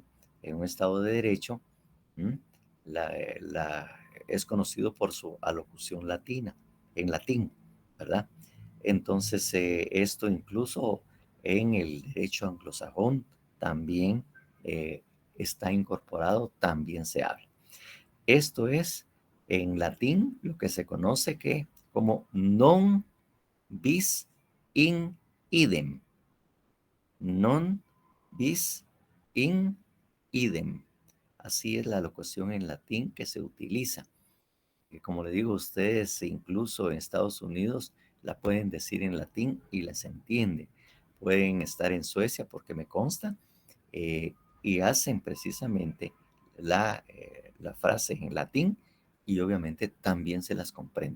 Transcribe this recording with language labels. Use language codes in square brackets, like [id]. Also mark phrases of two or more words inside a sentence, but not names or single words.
[es] En un Estado de Derecho, ¿m? Es conocido por su alocución latina, en latín, ¿verdad? Entonces, esto incluso en el derecho anglosajón también está incorporado, también se habla. Esto es en latín lo que se conoce como [la] non bis in idem. Non bis in idem. [es] Así es la locución en latín que se utiliza. Que como le digo, ustedes incluso en Estados Unidos la pueden decir en latín y las entiende. Pueden estar en Suecia porque me consta eh, y hacen precisamente la frase en latín y obviamente también se las comprende.